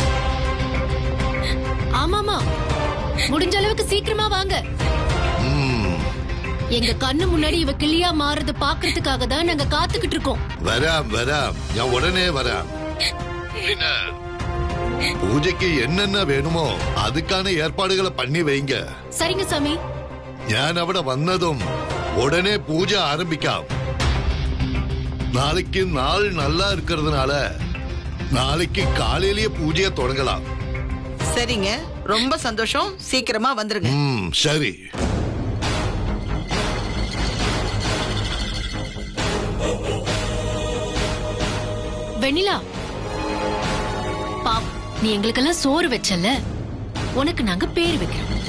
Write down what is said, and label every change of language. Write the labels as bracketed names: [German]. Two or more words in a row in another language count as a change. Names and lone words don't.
[Tamil] ஆமாமா, முடிஞ்ச அளவுக்கு சீக்கிரமா வாங்க. எங்க கண்ணு முன்னாடி இவ கிளியா மாறுறது பாக்குறதுக்காக தான் நாங்க காத்துக்கிட்டு இருக்கோம். [Malayalam] വരാം വരാം, ഞാൻ ഉടനെ വരാം. [Tamil] பூஜைக்கு என்னென்ன வேணுமோ அதுக்கான ஏற்பாடுகளை பண்ணி வைங்க. சரிங்க சாமி. [Malayalam] ഞാൻ അവിടെ വന്നതും ഉടനെ പൂജ ആരംഭിക്കാം. നാളേക്ക് നാൾ [Tamil] நல்லா இருக்கிறதுனால நாளைக்கு காலையிலேயே பூஜையை தொடங்கலாம். சரிங்க, ரொம்ப சந்தோஷம். சீக்கிரமா வந்துருங்க. சரி. வெண்ணிலா, பாப், நீ எங்களுக்கெல்லாம் சோறு வச்சல, உனக்கு நாங்க பேர் வைக்கிறோம்.